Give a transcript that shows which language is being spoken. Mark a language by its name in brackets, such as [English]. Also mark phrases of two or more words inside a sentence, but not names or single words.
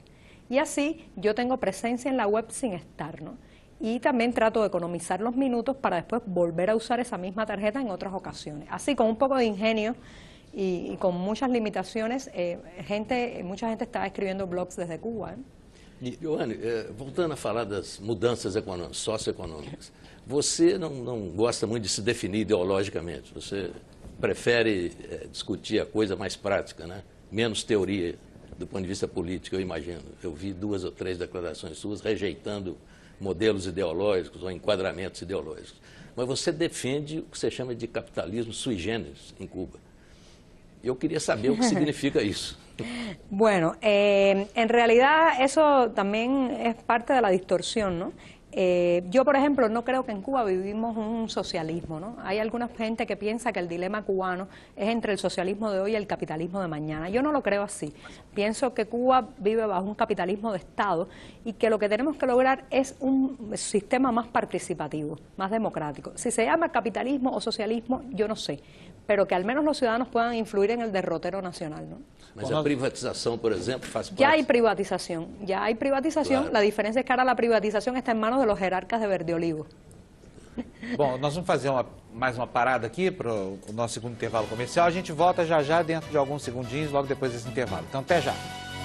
[Spanish] Y así yo tengo presencia en la web sin estar, ¿no? Y también trato de economizar los minutos para después volver a usar esa misma tarjeta en otras ocasiones. Así, con un poco de ingenio y con muchas limitaciones, mucha gente está escribiendo blogs desde Cuba. [Portuguese] Ioane, voltando a falar das mudanças socioeconômicas, você não gosta muito de se definir ideologicamente, você prefere discutir a coisa mais prática, né? Menos teoria do ponto de vista político, eu imagino. Eu vi 2 ou 3 declarações suas rejeitando modelos ideológicos ou enquadramentos ideológicos. Mas você defende o que você chama de capitalismo [Latin] sui generis [Portuguese] em Cuba. Eu queria saber o que significa isso. [Spanish] Bueno, en realidad eso también es parte de la distorsión, ¿no? Yo, por ejemplo, no creo que en Cuba vivimos un socialismo, ¿no? Hay alguna gente que piensa que el dilema cubano es entre el socialismo de hoy y el capitalismo de mañana. Yo no lo creo así. Pienso que Cuba vive bajo un capitalismo de Estado y que lo que tenemos que lograr es un sistema más participativo, más democrático. Si se llama capitalismo o socialismo, yo no sé, pero que al menos los ciudadanos puedan influir en el derrotero nacional, ¿no? [Portuguese] Mas a privatização, por exemplo, faz parte... [Spanish] Ya hay privatización. Claro. La diferencia es que ahora la privatización está en manos de los jerarcas de Verde Olivo. [Portuguese] Bom, nós vamos fazer mais uma parada aqui para o nosso segundo intervalo comercial. A gente volta já dentro de alguns segundinhos, logo depois desse intervalo. Então, até já.